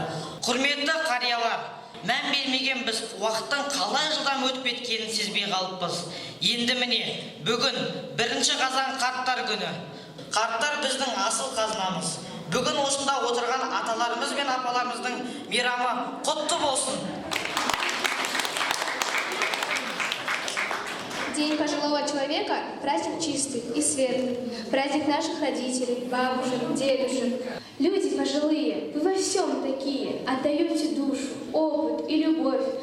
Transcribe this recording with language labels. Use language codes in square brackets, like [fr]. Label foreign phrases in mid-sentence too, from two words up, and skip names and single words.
[kk] Құрметті қариялар, мән бермеген біз уақыттың қалай жылдам өтіп кеткенін сезбей қалыппыз. Енді міне, бүгін 1 қазан қарттар күні. Қарттар біздің асыл қазынамыз. Бүгін осында отырған аталарымыз бен апаларымыздың мейрамы құтты болсын. [ru] День пожилого человека – праздник чистый и светлый. Праздник наших родителей, бабушек, дедушек. Люди пожилые, вы во всем такие, отдаете душу, опыт и любовь.